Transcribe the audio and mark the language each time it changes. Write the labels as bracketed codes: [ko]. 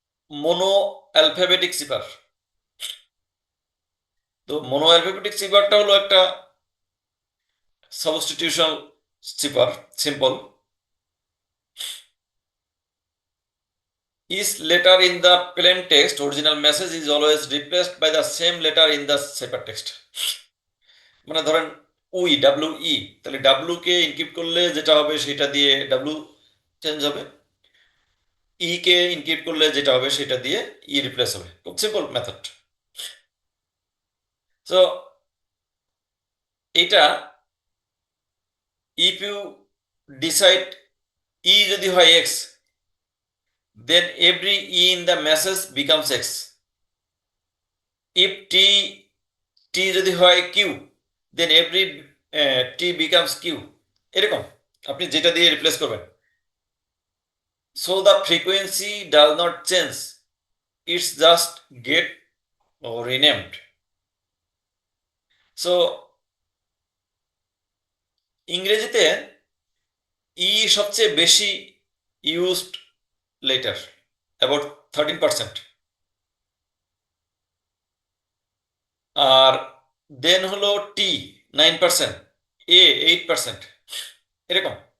[bn] Mono alphabetic সিফার। তো mono alphabetic সিফারটা হলো একটা substitution Sifar, simple. [en] Each letter in the plain text original message is always replaced by the same letter in the ciphertext. [bn] মানে ধরেন W তাহলে W কে encrypt করলে যেটা হবে সেটা দিয়ে ডাব্লিউ চেঞ্জ হবে, কে ইনক্রিপ্ট করলে যেটা হবে সেটা দিয়ে রিপ্লেস হবে। খুব সিম্পল মেথড। [en] so এটা if you decide [bn] যদি হয় [en] X, then every in the message becomes x. If t [bn] যদি হয় [en] q, then every t becomes q, [bn] এরকম আপনি যেটা দিয়ে রিপ্লেস করবেন। [en] So the frequency does not change, it's just get renamed. [bn] So ইংরেজিতে সবচেয়ে বেশি ইউজড লেটার, অ্যাবাউট 13%, আর দেন হলো টি 9%, 8%, এরকম।